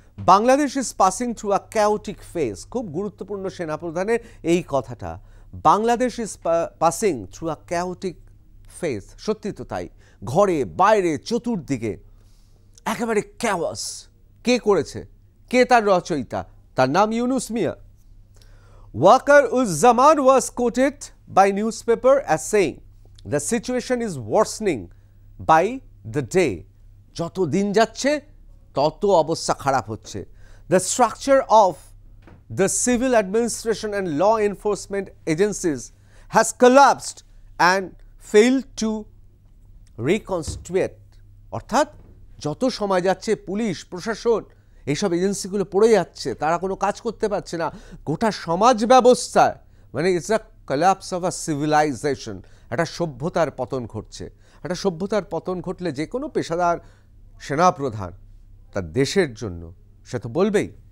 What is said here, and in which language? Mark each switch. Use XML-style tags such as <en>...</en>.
<en>Bangladesh is passing through a chaotic phase.</en> <bn>খুব গুরুত্বপূর্ণ সেনাপ্রধানের এই কথাটা,</bn> <en>Bangladesh is passing through a chaotic phase.</en> <bn>সত্যি তো তাই, ঘরে বাইরে চতুর্দিকে একেবারে ক্যাওয়াস। কে করেছে? কে তার রচয়িতা? তার নাম ইউনুস মিয়া।</bn> <en>Waqar-uz-Zaman was quoted by newspaper as saying the situation is worsening by the day.</en> <bn>যত দিন যাচ্ছে তত অবস্থা খারাপ হচ্ছে।</bn> <en>The structure of the civil administration and law enforcement agencies has collapsed and failed to reconstitute.</en> <bn>অর্থাৎ যত সময় যাচ্ছে পুলিশ প্রশাসন এইসব এজেন্সিগুলো পড়ে যাচ্ছে, তারা কোনো কাজ করতে পারছে না। গোটা সমাজ ব্যবস্থায় মানে</bn> <en>it's a collapse of a civilization,</en> <bn>একটা সভ্যতার পতন ঘটছে। একটা সভ্যতার পতন ঘটলে যে কোনো পেশাদার সেনাপ্রধান তার দেশের জন্য সে তো বলবেই।</bn>